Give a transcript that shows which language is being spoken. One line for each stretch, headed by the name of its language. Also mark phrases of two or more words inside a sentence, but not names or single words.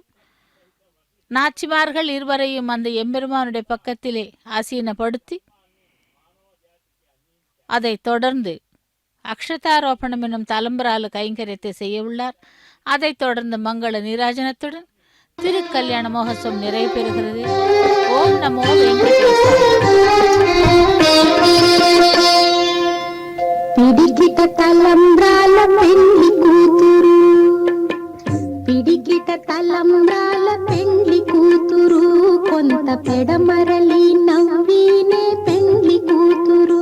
Tamil: நாச்சிமார்கள் இருவரையும் அந்த எம்பெருமானுடைய பக்கத்திலே ஆசீனப்படுத்தி அதை தொடர்ந்து அக்ஷதாரோபணம் என்னும் தலம்பரால கைங்கரியத்தை செய்ய உள்ளார். அதைத் தொடர்ந்து மங்கள நீராஜனத்துடன் திருக்கல்யாண மகோத்சவம் நிறைவு பெறுகிறது. ஓம் நமோ வெங்கடேசாய.
Telugu: పిడికిట తలంబ్రాల పెండ్లి కూతురు, పిడికిట తలంబ్రాల పెండ్లి కూతురు, కొంత పెడమరలి నవ్వీనే పెండ్లి కూతురు.